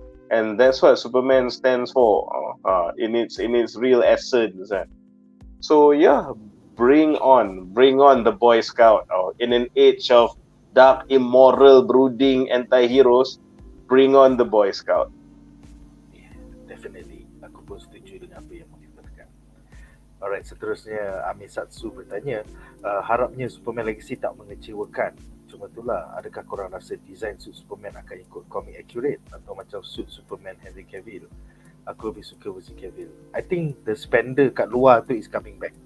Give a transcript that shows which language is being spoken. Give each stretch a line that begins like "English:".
English: And that's what Superman stands for in its real essence. So yeah, bring on the Boy Scout in an age of dark, immoral, brooding anti-heroes. Bring on the Boy Scout. Yeah, definitely.
Malay: Aku pun setuju dengan apa yang Munif katakan. Alright, seterusnya Amir Satsu bertanya, harapnya Superman Legacy tak mengecewakan. Cuma itulah, adakah korang rasa design suit Superman akan ikut
English: comic accurate
Malay: atau macam suit Superman Henry Cavill? Aku lebih suka versi Cavill.
English: I think the spender
Malay: kat luar tu
English: is coming back.